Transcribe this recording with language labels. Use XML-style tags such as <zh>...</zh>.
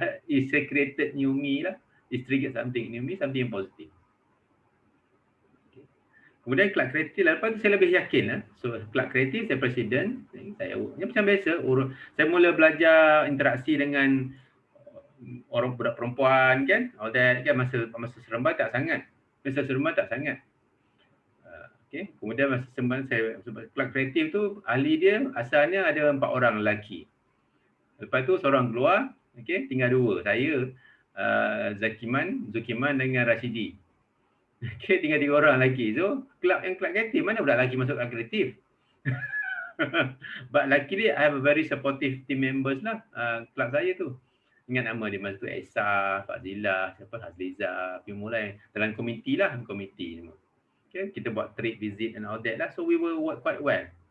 <en>It's created new me lah. It's triggered something new me, something positive. Okay.</en> <ms>Kemudian kelab kreatif lah. Lepas tu saya lebih yakin lah. So kelab kreatif saya presiden. Saya macam biasa. Saya mula belajar interaksi dengan orang budak perempuan kan.</ms> <en>All that</en> <ms>kan masa Seremban tak sangat. Masa Seremban tak sangat. Okay. Kemudian masa Seremban saya kelab kreatif tu ahli dia asalnya ada 4 orang lelaki. Lepas tu seorang keluar. Okay, tinggal 2. Saya Zukiman dengan Rashidi. Okay, tinggal 3 orang lagi. So, kelab kreatif, mana budak lelaki masuk kelab kreatif?</ms> <en>But luckily, I have a very supportive team members lah,</en> <ms>kelab saya tu. Ingat nama dia masa tu, Esa, Fazila, siapa, Hazliza, mulai dalam komiti lah, komiti semua.</ms> <en>Okay,</en> <ms>kita buat</ms> <en>trip visit and all that lah. So, we will work quite well.</en>